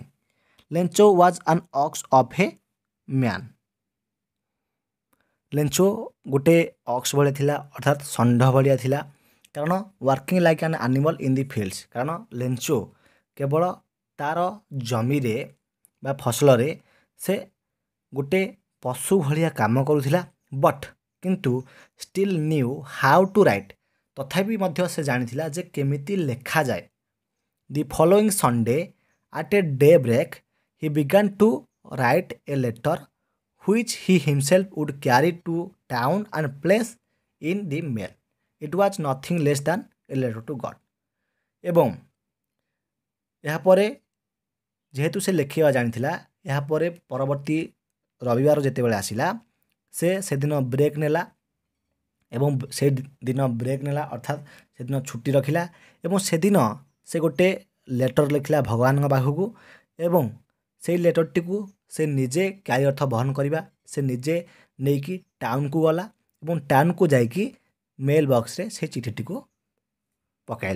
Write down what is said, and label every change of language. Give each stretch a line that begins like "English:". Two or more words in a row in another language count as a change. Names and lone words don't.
English: Lencho was an ox of a man,
Odia: ଲେଞ୍ଚୋ ଗୋଟେ ଅକ୍ସ ଭଳିଆ ଥିଲା, ଅର୍ଥାତ୍ ଷଣ୍ଢ ଭଳିଆ ଥିଲା, କାରଣ
English: working like an animal in the fields,
Odia: କାରଣ ଲେଞ୍ଚୋ କେବଳ ତାର ଜମିରେ ବା ଫସଲରେ ସେ ଗୋଟେ ପଶୁ ଭଳିଆ କାମ କରୁଥିଲା। ବଟ୍ କିନ୍ତୁ
English: still knew how to write,
Odia: ତଥାପି ମଧ୍ୟ ସେ ଜାଣିଥିଲା ଯେ କେମିତି ଲେଖାଯାଏ।
English: The following Sunday at a day break he began to write a letter which he himself would carry to town and place in the mail. It was nothing less than a letter to God.
Odia: ଏବଂ ଏହାପରେ ଯେହେତୁ ସେ ଲେଖିବା ଜାଣିଥିଲା, ଏହାପରେ ପରବର୍ତ୍ତୀ ରବିବାର ଯେତେବେଳେ ଆସିଲା ସେ ସେଦିନ ବ୍ରେକ୍ ନେଲା ଏବଂ ସେ ଦିନ ବ୍ରେକ୍ ନେଲା ଅର୍ଥାତ୍ ସେଦିନ ଛୁଟି ରଖିଲା ଏବଂ ସେଦିନ ସେ ଗୋଟେ ଲେଟର୍ ଲେଖିଲା ଭଗବାନଙ୍କ ପାଖକୁ ଏବଂ ସେଇ ଲେଟର୍ଟିକୁ ସେ ନିଜେ କ୍ୟାରି ଅର୍ଥ ବହନ କରିବା ସେ ନିଜେ ନେଇକି ଟାଉନକୁ ଗଲା ଏବଂ ଟାଉନକୁ ଯାଇକି
English: mail box
Odia: ସେ ଚିଠିଟିକୁ ପକାଇଲା।